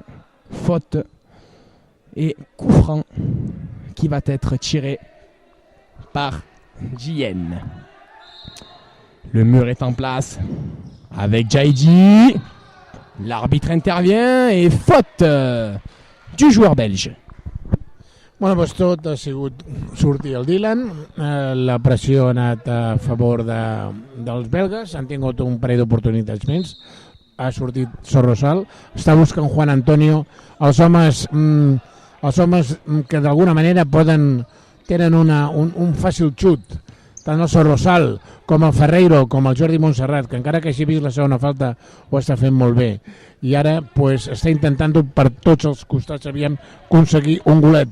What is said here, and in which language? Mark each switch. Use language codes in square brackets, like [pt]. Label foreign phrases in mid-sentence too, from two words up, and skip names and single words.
[fr] Faute et coup franc qui va être tiré par JN. Le mur est en place avec Jaidi. L'arbitre intervient et faute du joueur belge. [ca] Bueno, doncs tot ha sigut sortir el Dylan, la pressió ha anat a favor dels belgues, han tingut un parell d'oportunitats més, ha sortit Sorrosal, està buscant Juan Antonio, els homes que d'alguna manera tenen un fàcil xut, tant el Sorrosal com el Ferreiro, com el Jordi Montserrat, que encara que hagi vist la segona falta ho està fent molt bé, i ara pues, està intentant per tots els costats aconseguir un golet.